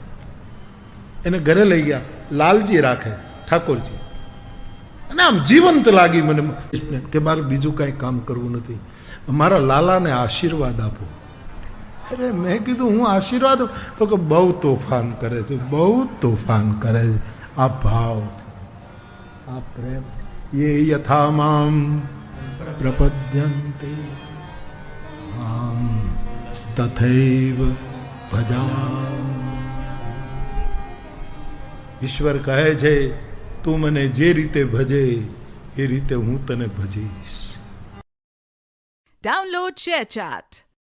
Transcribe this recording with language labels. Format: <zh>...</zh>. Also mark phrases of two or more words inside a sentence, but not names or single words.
<gu>એને ઘરે લઈ ગયા, લાલજી રાખે, ઠાકોરજી, અને આમ જીવંત લાગી મને કે મારે બીજું કાંઈ કામ કરવું નથી, મારા લાલાને આશીર્વાદ આપો. અરે મેં કીધું, હું આશીર્વાદ? તો કે બહુ તોફાન કરે છે, બહુ તોફાન કરે છે. આ ભાવ છે, આ પ્રેમ છે.</gu> <sa>ये यथा माम प्रपद्यन्ते माम तथैव भजामि.</sa> <gu>ઈશ્વર કહે છે, તું મને જે રીતે ભજે એ રીતે હું તને ભજીશ.</gu> <en>Download ShareChat.</en>